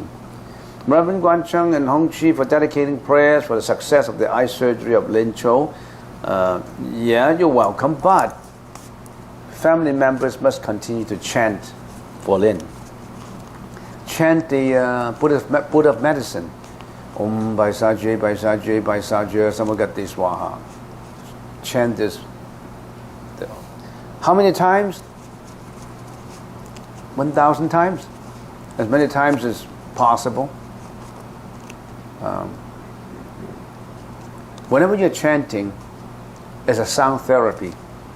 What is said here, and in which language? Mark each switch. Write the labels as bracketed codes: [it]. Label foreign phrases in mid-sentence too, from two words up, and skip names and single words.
[en] Reverend Guan Cheng and Hong Chi for dedicating prayers for the success of the eye surgery of Lin Cho. Yeah, you're welcome, but family members must continue to chant for Lin. Chant the Buddha of medicine. [sa] Om Bai Sa Jue, Bai Sa Jue, Bai Sa Jue, Samagati Swaha. [en] Chant this. How many times? 1,000 times? As many times as possible. Whenever you're chanting, it's a sound therapy.